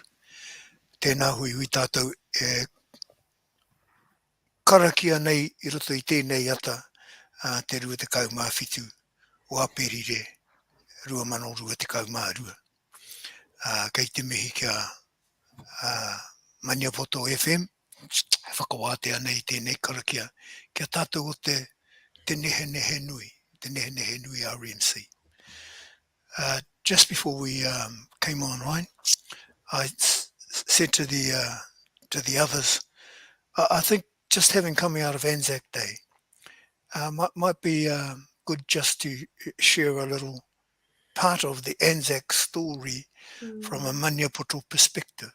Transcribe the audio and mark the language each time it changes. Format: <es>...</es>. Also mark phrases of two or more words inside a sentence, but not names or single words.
<mi>Tēnā hui tātou karakia nei I roto I tēnei ata te rua te kaumāwhitu o aperire 2022. Kei te mihi kia Maniapoto FM, whakawātea nei tēnei karakia kia tātou o te Nehenehenui RMC.</mi> <en>Just before we came online, I said to the others, I think just having coming out of Anzac Day might be good just to share a little part of the Anzac story from a Maniapoto perspective.</en>